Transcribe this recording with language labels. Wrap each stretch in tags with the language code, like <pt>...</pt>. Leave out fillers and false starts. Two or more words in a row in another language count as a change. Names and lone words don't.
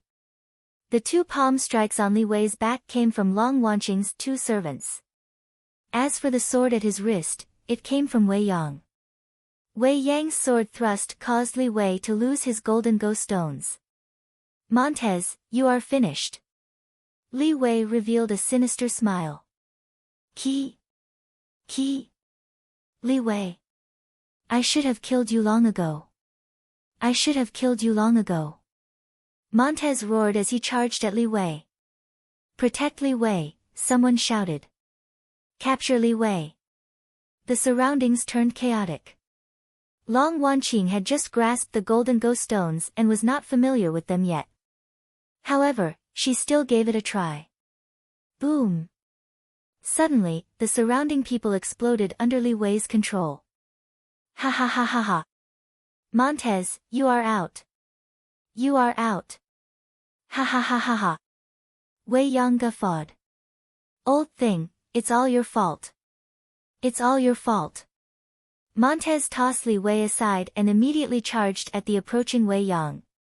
<en>The two palm strikes on Li Wei's back came from Long Wanqing's two servants. As for the sword at his wrist, it came from Wei Yang. Wei Yang's sword thrust caused Li Wei to lose his golden ghost stones. Montez, you are finished. Li Wei revealed a sinister smile. Ki. Li Wei. I should have killed you long ago. I should have killed you long ago. Montez roared as he charged at Li Wei. Protect Li Wei, someone shouted. Capture Li Wei. The surroundings turned chaotic. Long Wanqing had just grasped the golden ghost stones and was not familiar with them yet. However, she still gave it a try. Boom! Suddenly, the surrounding people exploded under Li Wei's control. Ha ha ha ha ha! Montez, you are out. You are out. Ha ha ha ha ha! Wei Yang guffawed. Old thing, it's all your fault. It's all your fault. Montez tossed Li Wei aside and immediately charged at the approaching Wei Yang.</en>